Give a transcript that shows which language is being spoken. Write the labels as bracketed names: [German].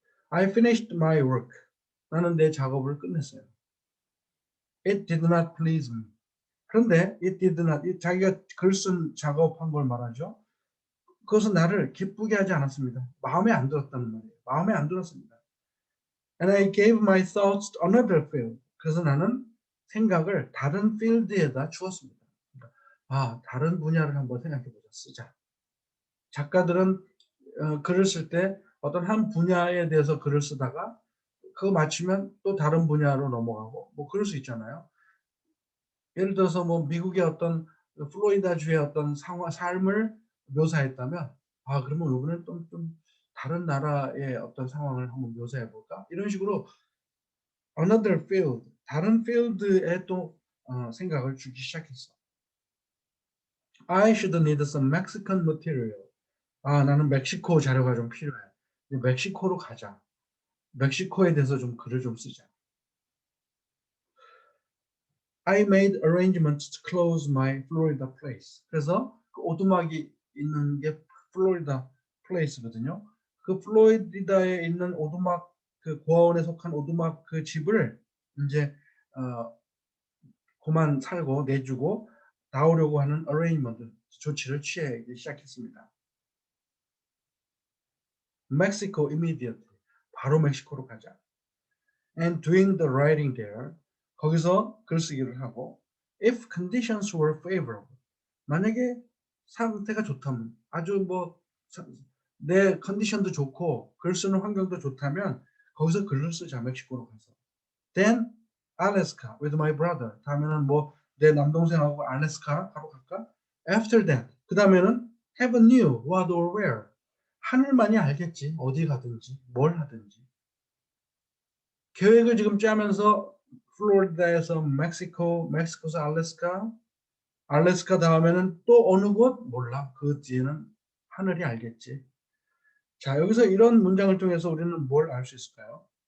[English] I finished my work. [Korean] 나는 내 작업을 끝냈어요. [English] It did not please me. [Korean] 그런데 [English] it did not, [Korean] 자기가 글 쓴 작업한 걸 말하죠. 그것은 나를 기쁘게 하지 않았습니다. 마음에 안 들었다는 말이에요. 마음에 안 들었습니다. [English] And I gave my thoughts another field. [Korean] 그래서 나는 생각을 다른 필드에다 주었습니다. 그러니까 다른 분야를 한번 생각해 보자. 쓰자. 작가들은 글을 쓸 때 어떤 한 분야에 대해서 글을 쓰다가 그거 마치면 또 다른 분야로 넘어가고 뭐 그럴 수 있잖아요. 예를 들어서 뭐 미국의 어떤 플로리다주의 어떤 삶을 묘사했다면 그러면 이번엔 좀 다른 나라의 어떤 상황을 한번 묘사해 볼까? 이런 식으로 [English] another field, [Korean] 다른 필드에 또 생각을 주기 시작했어. [English] I should need some Mexican material. [Korean] 나는 멕시코 자료가 좀 필요해. 이제 멕시코로 가자. 멕시코에 대해서 좀 글을 좀 쓰자. [English] I made arrangements to close my Florida place. [Korean] 그래서 그 오두막이 있는 게 플로리다 플레이스거든요. 그 플로리다에 있는 오두막 그 고아원에 속한 오두막 그 집을 이제 그만 살고 내주고 나오려고 하는 arrangement 조치를 취하기 시작했습니다. [English] Mexico immediately. [Korean] 바로 멕시코로 가자. [English] And doing the writing there. [Korean] 거기서 글쓰기를 하고 [English] if conditions were favorable. [Korean] 만약에 상태가 좋다면 아주 뭐 내 컨디션도 좋고 글 쓰는 환경도 좋다면 거기서 글을 쓰자 멕시코로 가서. [English] Then Alaska with my brother. [Korean] 다음에는 뭐 내 남동생하고 알래스카 바로 갈까? [English] After that. [Korean] 그 다음에는 [English] heaven knew what or where. [Korean] 하늘만이 알겠지. 어디 가든지 뭘 하든지. 계획을 지금 짜면서 플로리다에서 멕시코에서 알래스카 다음에는 또 어느 곳 몰라. 그 뒤에는 하늘이 알겠지. 자, 여기서 이런 문장을 통해서 우리는 뭘 알 수 있을까요?